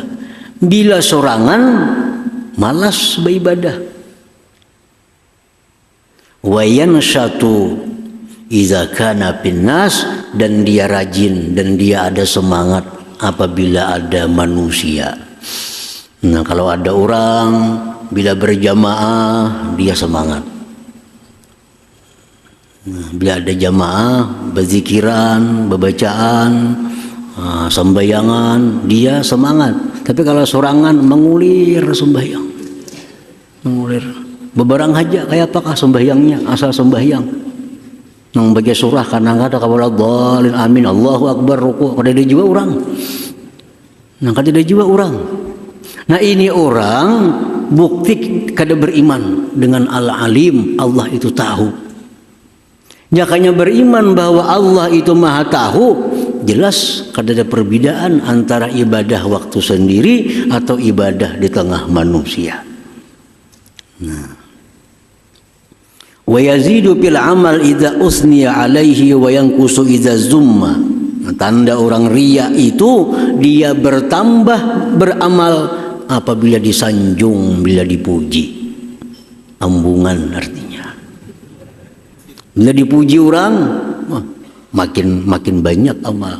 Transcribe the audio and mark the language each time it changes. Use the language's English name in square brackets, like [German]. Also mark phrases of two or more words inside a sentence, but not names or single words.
[Banjar] Bila sorangan malas beribadah. [Arabic] وينشط إذا كان في الناس, [Indonesian] dan dia rajin dan dia ada semangat apabila ada manusia. Nah, kalau ada orang bila berjamaah dia semangat. Bila ada jamaah, berzikiran, berbacaan, sembayangan, dia semangat. [Banjar] Tapi kalau sorangan mengulir sembahyang, mengulir. Beberang aja kayak apakah sembahyangnya, asal sembahyang. Nang baca surah karena ada kabar [Arabic] الضالين آمين الله أكبر [Banjar] ruku, kada ada juga orang. Nah, kada ada juga orang. Nah, ini orang bukti kada beriman dengan Al-Alim, Allah itu tahu. Nyakanya beriman bahwa Allah itu maha tahu, jelas kada ada perbedaan antara ibadah waktu sendiri atau ibadah di tengah manusia. Nah, [Arabic] ويزيد في العمل إذا أثني عليه وينقص إذا ذم. [Indonesian] Tanda orang ria itu dia bertambah beramal apabila disanjung, bila dipuji. [Banjar] Ambungan artinya. [Indonesian] Bila dipuji orang, makin banyak amal.